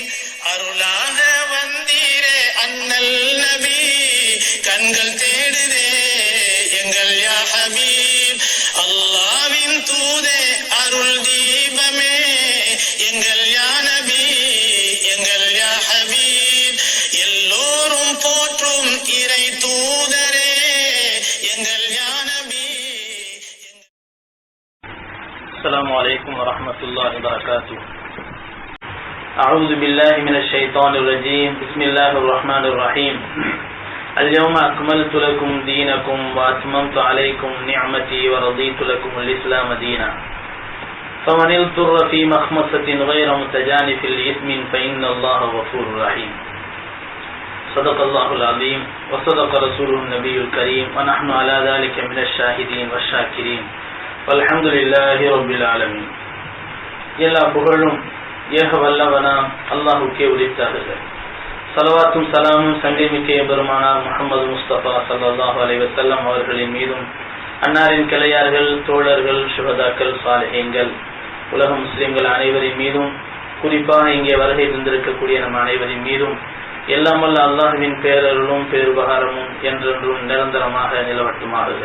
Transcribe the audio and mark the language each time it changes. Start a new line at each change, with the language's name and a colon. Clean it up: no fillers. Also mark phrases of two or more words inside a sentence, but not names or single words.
Tamil: அருளாக வந்தீரே அண்ணல் நபி கண்கள் தேடுதே எங்கள்
Arabic: يا حبيب.
Tamil: அல்லாஹ்வின் தூதே அருள் தீபமே எங்கள்
Arabic: يا نبي
Tamil: எங்கள்
Arabic: يا حبيب
Tamil: எல்லோரும் போற்றும் இறை தூதரே எங்கள்
Arabic: يا نبي. السلام عليكم ورحمة الله وبركاته. أعوذ بالله من الشيطان الرجيم. بسم الله الرحمن الرحيم. اليوم أكملت لكم دينكم وأتممت عليكم نعمتي ورضيت لكم الإسلام دينا فمن اضطر في مخمصة غير متجانف لإثم فإن الله غفور رحيم. صدق الله العظيم وصدق رسوله النبي الكريم ونحن على ذلك من الشاهدين والشاكرين الحمد لله رب العالمين.
Tamil: எல்லா புகழும் ஏக வல்லவனாம் அல்லாஹ்வுக்கே உரித்தாகுக. ஸலவாத்தும் ஸலாமும் சங்கைமிக்க பெருமானார் முஹம்மது முஸ்தபா
Arabic: صلى الله عليه وسلم
Tamil: அவர்களின் மீதும், அன்னாரின் கிளையார்கள், தோழர்கள், சுஹதாக்கள், சாலிஹீன்கள், உலக முஸ்லிம்கள் அனைவரின் மீதும், குறிப்பாக இங்கே வருகை தந்திருக்கக்கூடிய நம் அனைவரின் மீதும் எல்லாம் வல்ல அல்லாஹ்வின் பேரருளும் பேருபகாரமும் என்றென்றும் நிரந்தரமாக நிலவட்டுமாகுக.